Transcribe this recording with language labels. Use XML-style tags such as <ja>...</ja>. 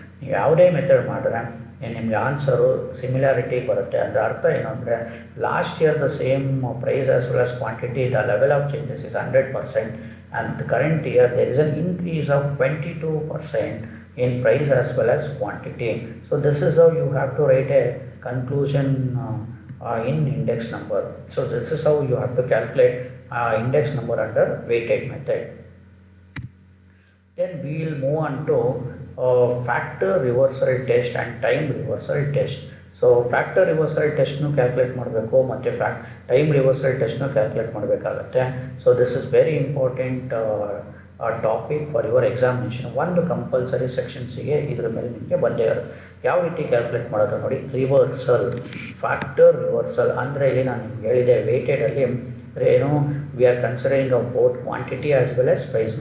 <kn>ನೀವು ಯಾವುದೇ ಮೆಥಡ್ ಮಾಡಿದ್ರೆ ನಿಮಗೆ ಆನ್ಸರು ಸಿಮಿಲಾರಿಟಿ ಬರುತ್ತೆ. ಅದರ ಅರ್ಥ ಏನು ಅಂದರೆ</kn> <en>Last year the same price as well as quantity the level of changes is 100% and the current year there is an increase of 22% in price as well as quantity. So this is how you have to write a conclusion in index number. So this is how you have to calculate index number under weighted method. Then we will move on to factor reversal test and time reversal test.</en> <kn>So factor reversal ಟೆಸ್ಟ್ನು calculate ಮಾಡಬೇಕು ಮತ್ತು time reversal ಟೆಸ್ಟ್ನು calculate ಮಾಡಬೇಕಾಗತ್ತೆ.</kn> <en>So this is very important topic for your examination.</en> <kn>ಒಂದು compulsory ಸೆಕ್ಷನ್ಸಿಗೆ ಇದ್ರ ಮೇಲೆ ನಿಮಗೆ ಬಂದೇ ಇರೋದು. ಯಾವ ರೀತಿ ಕ್ಯಾಲ್ಕುಲೇಟ್ ಮಾಡೋದು ನೋಡಿ, ರಿವರ್ಸಲ್ ಫ್ಯಾಕ್ಟರ್ ರಿವರ್ಸಲ್ ಅಂದರೆ ಇಲ್ಲಿ ನಾನು ನಿಮ್ಗೆ ಹೇಳಿದೆ ವೇಟೆಡಲ್ಲಿ ಏನು</kn> <en>We are considering of both quantity as well as price.</en>